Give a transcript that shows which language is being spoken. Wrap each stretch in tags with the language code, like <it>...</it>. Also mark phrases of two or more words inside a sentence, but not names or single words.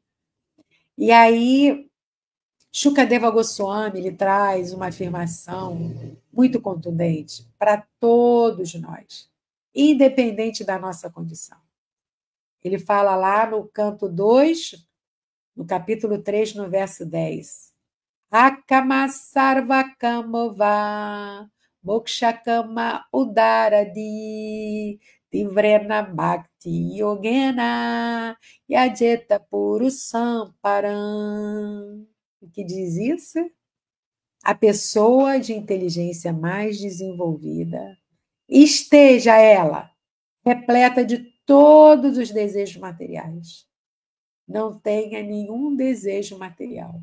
<pt>E aí, Shukadeva Goswami ele traz uma afirmação muito contundente para todos nós, independente da nossa condição. Ele fala lá no canto 2, no capítulo 3, no verso 10.</pt> <sa>अकामः सर्वकामो वा मोक्षकाम उदारधीः तीव्रेण भक्तियोगेन यजेत पुरुषं परम्.</sa> <pt>O que diz isso? A pessoa de inteligência mais desenvolvida, esteja ela repleta de todos os desejos materiais. Não tenha nenhum desejo material.</pt>